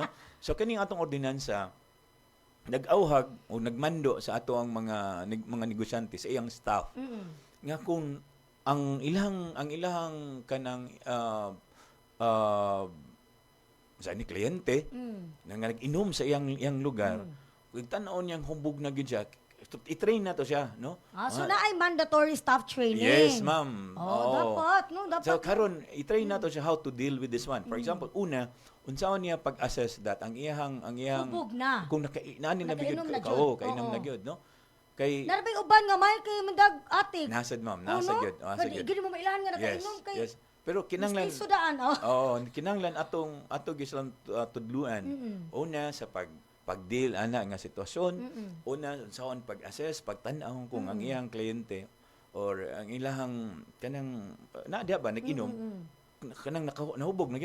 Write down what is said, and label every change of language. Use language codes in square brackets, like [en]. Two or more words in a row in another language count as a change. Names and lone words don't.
[ceb] So, kaning atong ordinansa, nag-auhag o nagmando sa ato ang mga negosyante sa iyang staff. Nga kung ang ilahang kanang sa ni kliyente na nga nag-inom sa iyang lugar, tan-aon niyang humbog na gyud siya, i-train na to siya, no? [en] So na ay mandatory staff training. Yes, ma'am. [ceb] Dapat, no? Dapat. So karon i-train nato siya [en] how to deal with this one. For example, [ceb] una, unsaon niya pag-assess that ang iyang Hubog na. kung nani na bigod Nakainom na ka, jud. kainom Oo. na gyud, no? Kay Narabay uban nga may kay mandag atik. nasad ma'am, Oh, nasad no? gyud, nasad gyud. Gidi mo mailahan nga nakainom kay. Yes. Pero kinanglan Miski sudaan, kinanglan ato gislang tudluan. Una sa pag-deal ana nga sitwasyon, una saon pag-assess, pagtan-aw kung ang iyang kliyente or ang ilahang kanang diha ba nag-inom kanang nahubog na gyud.